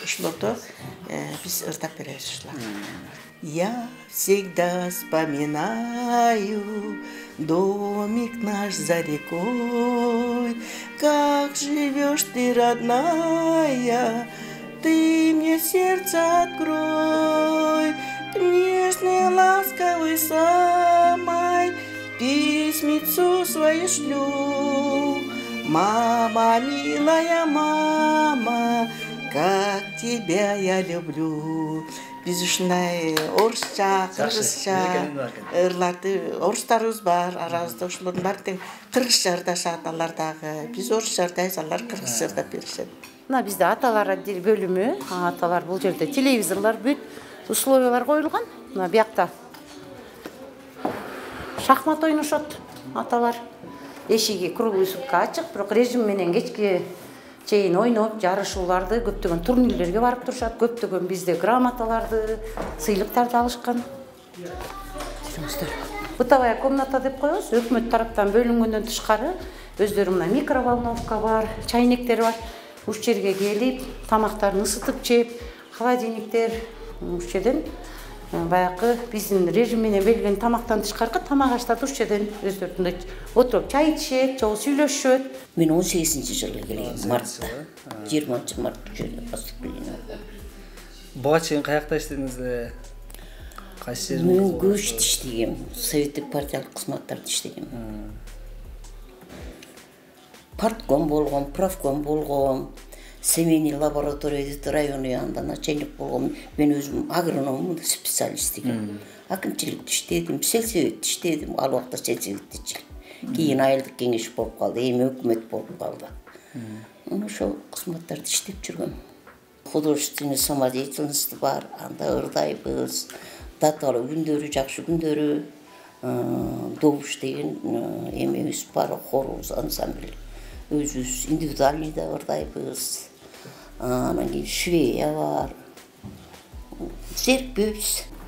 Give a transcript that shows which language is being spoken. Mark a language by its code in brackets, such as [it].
[ky] Ушулордо биз ырдап беребиз ушуларды. [ru] Я всегда вспоминаю домик наш за рекой. Как живешь ты, родная, ты мне сердце открой. К нежной, ласковой самой письмицу свою шлю. Мама, милая мама, как тебя я люблю. [ky] Биз ушундай орусча, кыргызча ырларды, орустарыбыз бар, арабызда ошолордун баары тең кыргызча ырдашат алар дагы. Биз орусча ырдайбыз, алар кыргызча ырдап беришет. Мына бизде аталар бөлүмү, аталар бул жерде телевизорлор бүт условиялар коюлган. Мына биякта шахмат ойношот аталар. Эшиги [ru] круглый сутка [ky] ачык, бирок режим менен кечке чейин ойноп, жарышууларды, көптөгөн турнирлерге барып турушат. Көптөгөн бизде грамоталарды, сыйлыктарды алышкан. Бытовая комната деп коебуз. Өкмөт тараптан бөлүнгөндөн тышкары өздөрү мына микроволновка бар, чайнектер бар. Уш жерге келип, тамактарын ысытып жеп, холодильниктер уш жерден баягы биздин режим менен белгилеген тамактан тышкаркы тамак аштарды уш жерден өздөрүндөй отуруп чай ичишет, жолу сүйлөшүшөт. Мен 18-жылы келген мартта. 20 март жерде поступление. Буга чейин каякта иштедиңиз? Кайсы жерде? Мен көп иштегем. Советтик партиялык кызматтарда иштегем. Партком болгом, правком болгом. Семейный лаборатория району янында начальник болгом. Мен өзүм агроном специалист экен. Акынчылыкта иштедим, сельсоветте иштедим, ал убакта сельсоветте иштедим. Кийин айылдык кеңеш болуп калды, эми өкмөт болуп калды. Ошол кызматтарда иштеп жүргөм. Художественный самодеятельность бар, анда ырдайбыз. Даталы күндөрү, жакшы күндөрү, добуш деген эмебиз бар, хорубуз, ансамбль. Өзүбүз индивидуальный да ырдайбыз. Анан кийин швея бар. Серпибиз.